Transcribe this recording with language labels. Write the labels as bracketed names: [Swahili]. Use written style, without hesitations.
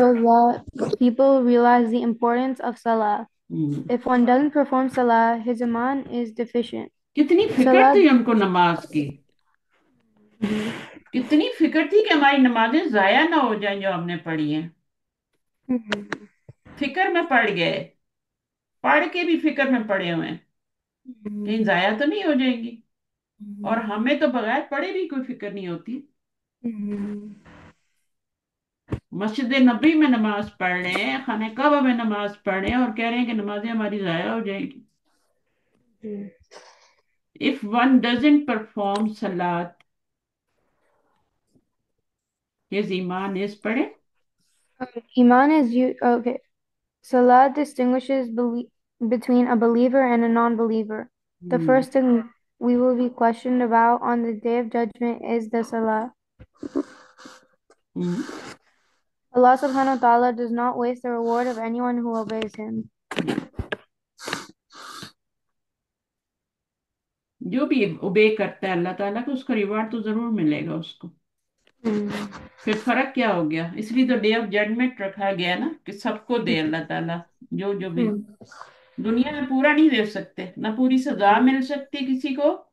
[English] that people realize the importance of Salah. If one doesn't perform Salah, his Iman is deficient. [Hindi] कितनी फिक्र [English] Salah, [Hindi] थी उनको नमाज की, कितनी फिक्र थी कि हमारी नमाजें जाया ना हो जाएं जो हमने पढ़ी हैं। फिक्र में पड़ गए, पढ़ के भी फिक्र में पड़े हुए हैं, कहीं जाया तो नहीं हो जाएंगी। और हमें तो बगैर पढ़े भी कोई फिक्र नहीं होती। मस्जिद नबी में नमाज पढ़ रहे हैं, खाने काबा में नमाज पढ़ रहे हैं, और कह रहे हैं कि नमाजें हमारी जाया हो जाएगी। [English] If one doesn't perform सलात, his ईमान is पढ़े। Iman is you. Okay. Salah distinguishes between a believer and a non-believer. The hmm. first thing we will be questioned about on the day of judgment is the Salah. Hmm. Allah subhanahu wa ta'ala does not waste the reward of anyone who obeys him. [Hindi] जो भी ओबे करता है अल्लाह ताला को, उसका reward तो जरूर मिलेगा उसको। फिर फर्क क्या हो गया? इसलिए तो डे ऑफ जजमेंट रखा गया ना, कि सबको दे अल्लाह ताला, जो जो भी। दुनिया में पूरा नहीं दे सकते ना, पूरी सजा मिल सकती किसी को।